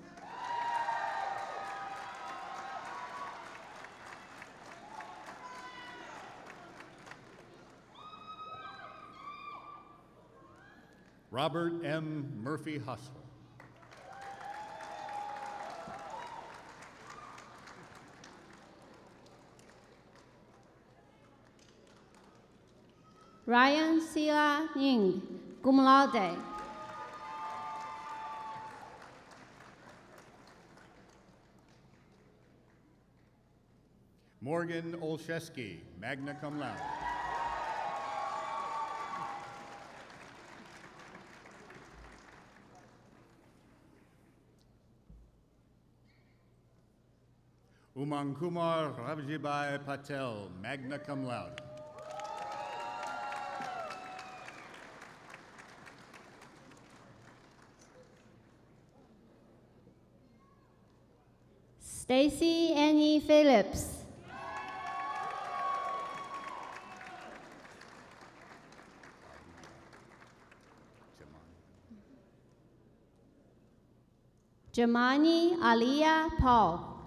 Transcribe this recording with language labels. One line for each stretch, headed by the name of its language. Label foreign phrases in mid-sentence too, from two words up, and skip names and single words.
English: Robert M. Murphy Hustle. Ryan Sila Ning,
Latin: cum laude.
English: Morgan Olszewski,
Latin: magna cum laude.
English: Umang Kumar Ravjibai Patel,
Latin: magna cum laude.
English: Stacy Annie Phillips. Jamani Aliyah Paul.